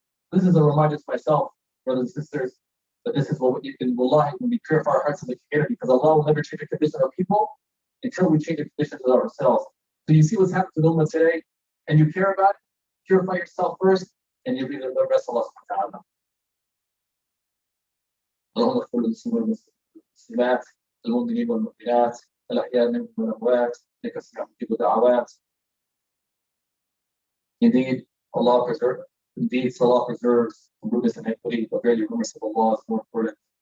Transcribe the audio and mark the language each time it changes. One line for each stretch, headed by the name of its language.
English: This is a reminder to myself, brothers and sisters, that this is what we can, wallahi, when we purify our hearts in the community, because Allah will never change the condition of people until we change the conditions of ourselves. So you see what's happened to the Ummah today, and you care about it, purify yourself first, and you'll be the rest of Allah subhanahu wa ta'ala.
Arabic: اللهم اغفر للمسلمين والمسلمات المؤمنين والمؤمنات الأحياء منهم والأموات إنك سميع مجيب الدعوات.
English: Indeed, Allah preserves from rudeness and iniquity, but verily remembrance of Allah is more important.